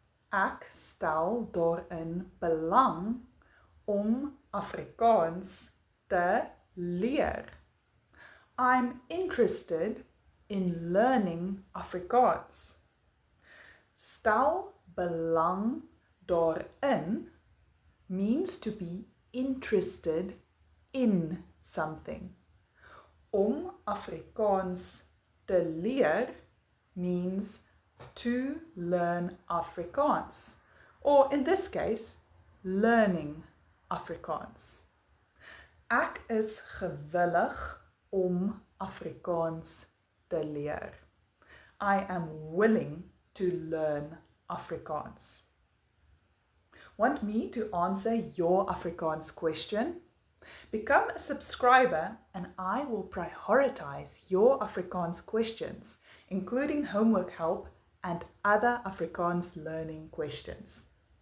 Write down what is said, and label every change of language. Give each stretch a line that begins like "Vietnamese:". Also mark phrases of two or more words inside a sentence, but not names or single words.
Afrikaans: Ek stel daarin belang om Afrikaans te leer.
English: I'm interested in learning Afrikaans.
Afrikaans: Stel belang daarin
English: means to be interested in something.
Afrikaans: Om Afrikaans te leer
English: means to learn Afrikaans, or in this case, learning Afrikaans.
Afrikaans: Ek is gewillig om Afrikaans te leer.
English: I am willing to learn Afrikaans. Want me to answer your Afrikaans question? Become a subscriber and I will prioritize your Afrikaans questions, including homework help and other Afrikaans learning questions.